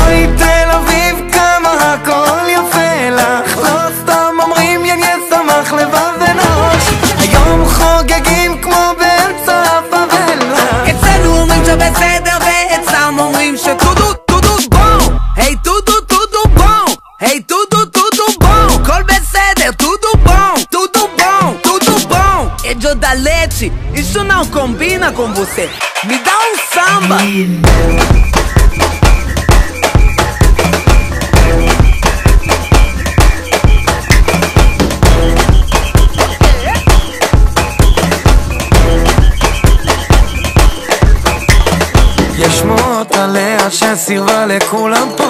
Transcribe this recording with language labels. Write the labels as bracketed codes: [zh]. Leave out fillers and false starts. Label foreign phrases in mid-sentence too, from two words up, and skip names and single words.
[he] אוי תל אביב כמה הכל יפה לך, לא סתם אומרים יניה שמח לבב אנוש, היום חוגגים כמו באמצע הפאבלה. אצלנו אומרים שבסדר ואצלם אומרים [pt] שטודו טודו בום, היי tudo tudo bom, היי tudo tudo bom, [he] כל בסדר, [pt] טודו bom, tudo bom. [es] Yo da leche, [pt] isso não combina com você. Me dá samba. [he] יש שמועות עליה שסירבה לכולם פה,